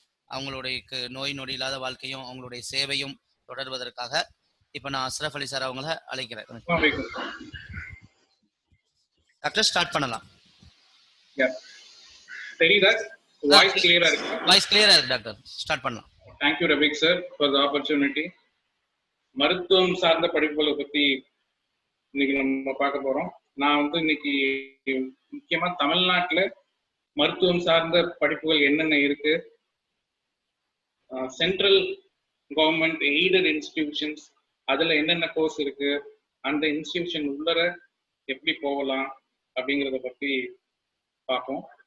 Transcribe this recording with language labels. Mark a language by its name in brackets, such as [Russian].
[Tamil] அவங்களுடைய நோய் நொடி இல்லாத வாழ்க்கையும் அவங்களுடைய சேவையும் தொடர்வதற்காக இப்ப நான் அஸ்ரஃப் அலி சார் அவங்கள அழைக்கிறேன். டாக்டர் ஸ்டார்ட் பண்ணலாம். தெரியுதா? வாய்ஸ் கிளியரா இருக்கு? வாய்ஸ் கிளியரா இருக்கு டாக்டர், ஸ்டார்ட் பண்ணலாம். [English] Thank you Rabik sir for the opportunity. [Tamil] மருத்துவம் சார்ந்த படிப்புகளை பத்தி இன்னைக்கு நம்ம பார்க்க போறோம். நான் வந்து இன்னைக்கு முக்கியமா தமிழ்நாட்டுல மருத்துவம் சார்ந்த படிப்புகள் என்னென்ன இருக்கு, சென்ட்ரல் கவர்மெண்ட் எய்டட் இன்ஸ்டிடியூஷன்ஸ் அதுல என்னென்ன கோர்ஸ் இருக்கு, அந்த இன்ஸ்டிடியூஷன் உள்ளர எப்படி போகலாம் அப்படிங்கிறத பத்தி பார்ப்போம்.